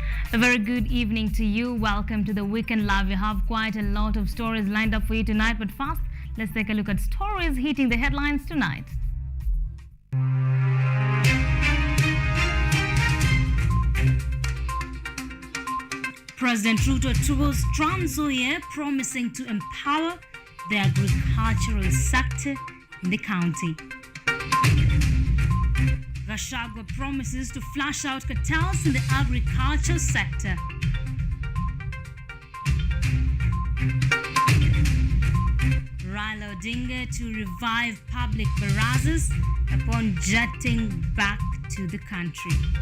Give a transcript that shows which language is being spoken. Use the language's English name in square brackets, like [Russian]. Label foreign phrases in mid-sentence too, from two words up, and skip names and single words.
[English] A very good evening to you. Welcome to the Weekend Live. We have quite a lot of stories lined up for you tonight, but first, let's take a look at stories hitting the headlines tonight. President RUTO tours Trans Nzoia, promising to empower the agricultural sector in the county. Gachagua promises to flush out cartels in the agriculture sector. Raila Odinga to revive public barazas upon jetting back to the country.